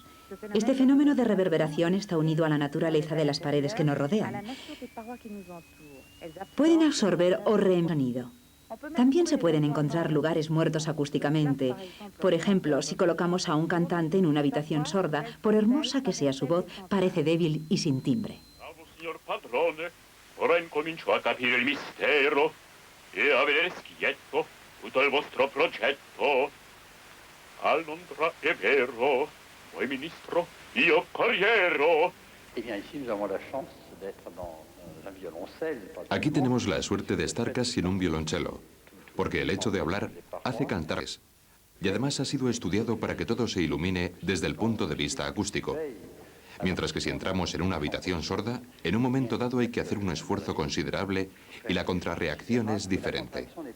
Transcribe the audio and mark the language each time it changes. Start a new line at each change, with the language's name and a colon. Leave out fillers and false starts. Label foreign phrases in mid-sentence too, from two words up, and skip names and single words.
Spanish: Este fenómeno de reverberación está unido a la naturaleza de las paredes que nos rodean. Pueden absorber o reemitir sonido. También se pueden encontrar lugares muertos acústicamente. Por ejemplo, si colocamos a un cantante en una habitación sorda, por hermosa que sea su voz, parece débil y sin timbre.
Italian: Ora incomincio a capire il mistero e a vedere schietto tutto il vostro progetto. Al Londra è vero, voi ministro, io corriero.
French: Eh bien, ici nous avons la chance d'être dans un violoncelle.
Spanish: Aquí tenemos la suerte de estar casi en un violonchelo, porque el hecho de hablar hace cantar. Y además ha sido estudiado para que todo se ilumine desde el punto de vista acústico. Mientras que si entramos en una habitación sorda, en un momento dado hay que hacer un esfuerzo considerable y la contrarreacción es diferente.